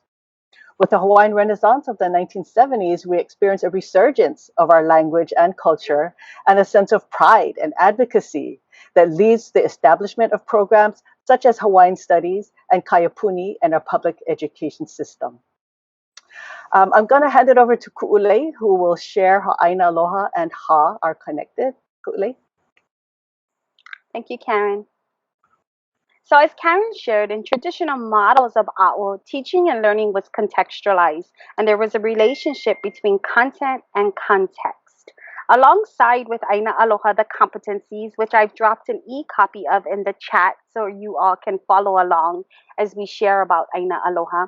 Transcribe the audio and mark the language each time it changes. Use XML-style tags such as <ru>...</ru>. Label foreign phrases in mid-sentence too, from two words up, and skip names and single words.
<en>With the Hawaiian Renaissance of the 1970s, we experienced a resurgence of our language and culture and a sense of pride and advocacy that leads to the establishment of programs such as Hawaiian Studies and Kaiapuni in our public education system. I'm going to hand it over to Kuʻulei, who will share how Āina Aloha and Ha are connected. Kuʻulei. Thank you, Karen. So as Karen shared, in traditional models of ʻAʻo, teaching and learning was contextualized, and there was a relationship between content and context. Alongside with Āina Aloha, the competencies, which I've dropped an e-copy of in the chat so you all can follow along as we share about Āina Aloha.</en>